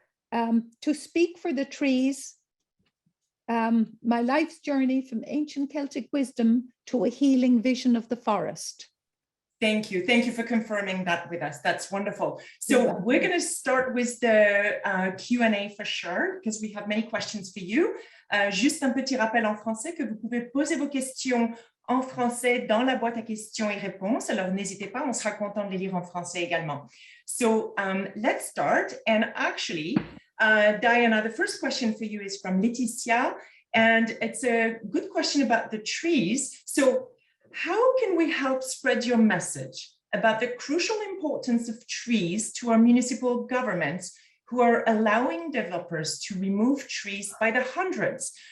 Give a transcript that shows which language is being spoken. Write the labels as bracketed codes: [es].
[en] To speak for the trees, my life's journey from ancient Celtic wisdom to a healing vision of the forest. Thank you. Thank you for confirming that with us. That's wonderful. So we're going to start with the Q&A for sure, because we have many questions for you. [fr] Juste un petit rappel en français que vous pouvez poser vos questions en français dans la boîte à questions et réponses. Alors n'hésitez pas, on sera content de les lire en français également. [en] So let's start. And actually, Diana, the first question for you is from Laetitia, and it's a good question about the trees. So how can we help spread your message about the crucial importance of trees to our municipal governments who are allowing developers to remove trees by the hundreds?